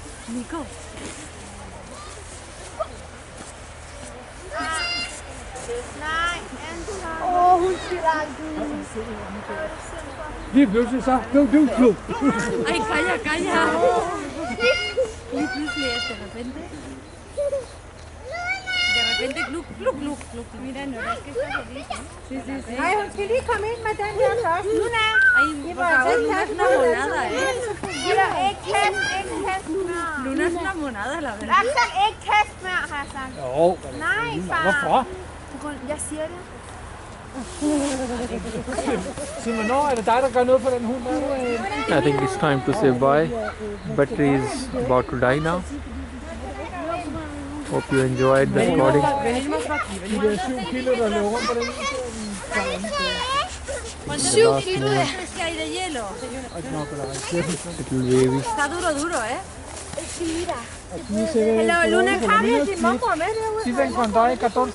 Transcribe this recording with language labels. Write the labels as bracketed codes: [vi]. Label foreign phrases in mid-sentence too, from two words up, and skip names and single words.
[da] Nico. Nej, Anton. Hun skal langt ud. Lige pludselig så. Du. [es] Ay, calla. [da] Lige pludselig er det [es] de repente. De repente, gluk. Mira, no, es que está feliz, ¿no? Sí. Ay, [da] hun skal lige komme ind med den her først. [es] Luna! Ay, por favor, Luna es una monada, Mira, [da] ikke kast mere. [es] Luna es una monada, la verdad. [da] Axel, ikke kast mere, har jeg sagt. Jo. Nej, far. Hvorfor? Jeg siger det. Sig mig, når er det dig, der gør noget for den hund? [en] I think it's time to say bye. Battery is about to die now. Hope you enjoyed the recording. [da] De der 7 kilo, der løber rundt på den. [es] 7 kilo es que hay de hielo. [en] Little wavy. [es] Está duro, ¿eh? [en] Hello, [da] Luna, kom med din mormor med derude. [es] Si ven con 14.